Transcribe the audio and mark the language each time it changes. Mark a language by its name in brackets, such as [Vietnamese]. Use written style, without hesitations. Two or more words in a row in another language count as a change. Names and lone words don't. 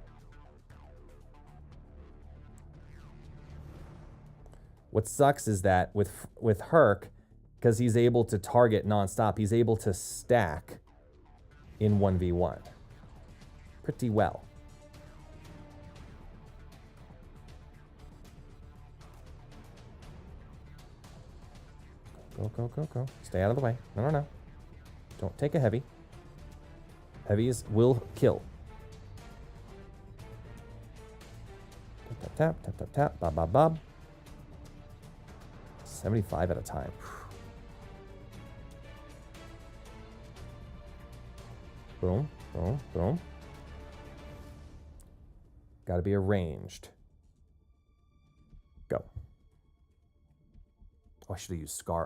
[English] What sucks is that with Herc, because he's able to target nonstop, he's able to stack in 1v1 pretty well. Go, go, go, go. Stay out of the way. No, no, no. Don't take a heavy. Heavies will kill. Tap, tap, tap, tap, tap, tap. Bob, bob, bob. 75 at a time. Boom, boom, boom. Gotta be arranged. Go. Oh, I should have used Scar.